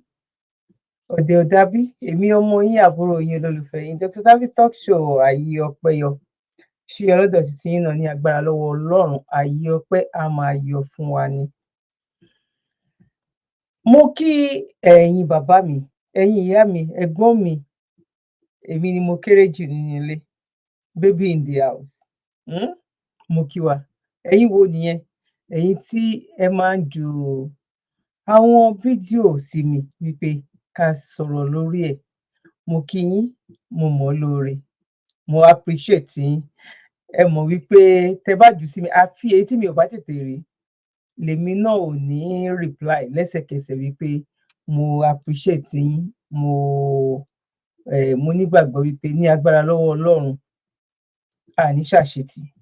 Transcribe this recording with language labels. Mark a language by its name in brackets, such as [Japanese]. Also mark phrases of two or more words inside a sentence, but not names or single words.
[Yoruba] Ọ̀dẹ̀ ò dàbí, èmi ọmọ yín àbúrò yín olólùfẹ́ yín Dr. Tabby talk show Ayé Ọpẹ́ Yọ. Ṣé ọlọ́dọ̀ títí yín náà ní agbára lọ́wọ́ Ọlọ́run, ayé ọpẹ́ á máa yọ fún wa ni. Mo kí ẹ̀yin bàbá mi, ẹ̀yin ìyá mi, ẹ̀gbọ́n mi, èmi ni mo kéré jù nínú ilé, [English] baby in the house. [Yoruba] Mo kí wa. Ẹ̀yin wo nìyẹn? Ẹ̀yin tí ẹ máa ń ju àwọn fídíò sí mi wípé ká sọ̀rọ̀ lórí ẹ̀. Mo kí yín, mo mọ̀ lóore, mo appreciate yín. Ẹ mọ̀ wípé tẹ bá jù sí mi, àfi èyí tí mi ò bá tètè rí, lèmi náà ò ní reply lẹ́sẹ̀kẹsẹ̀ wípé mo appreciate yín, mo nígbàgbọ́ wípé ní agbára lọ́wọ́ Ọlọ́run àní ṣàṣetì.